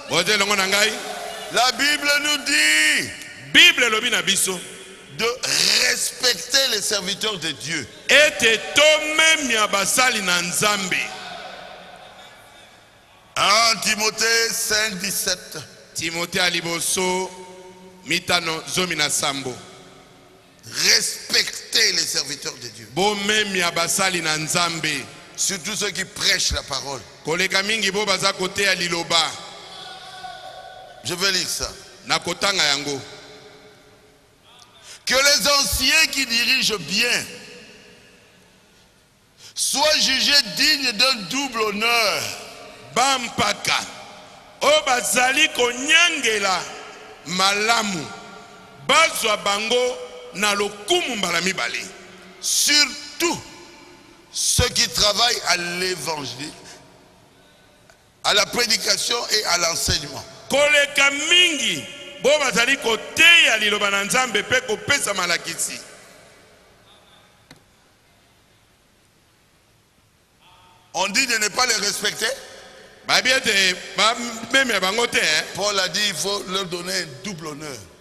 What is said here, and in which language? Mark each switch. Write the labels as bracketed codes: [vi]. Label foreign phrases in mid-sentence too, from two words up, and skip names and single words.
[fr] La Bible nous dit de respecter les serviteurs de Dieu. 1 Timothée 5, 17. [ln] Timothée aliboso mitano zomina sambo. [fr] Respectez les serviteurs de Dieu. Surtout ceux qui prêchent la parole. Je vais lire ça. Que les anciens qui dirigent bien soient jugés dignes d'un double honneur. [ln] Bampaka obazali konyangela malamu bazwa bango na lokumu mbala mibale. [fr] Surtout ceux qui travaillent à l'évangile, à la prédication et à l'enseignement. [ln] Koleka mingi bo bazali koteya liloba na Nzambe pe kopesa malakisi. [fr] On dit de ne pas les respecter. Paul a dit il faut leur donner un double honneur.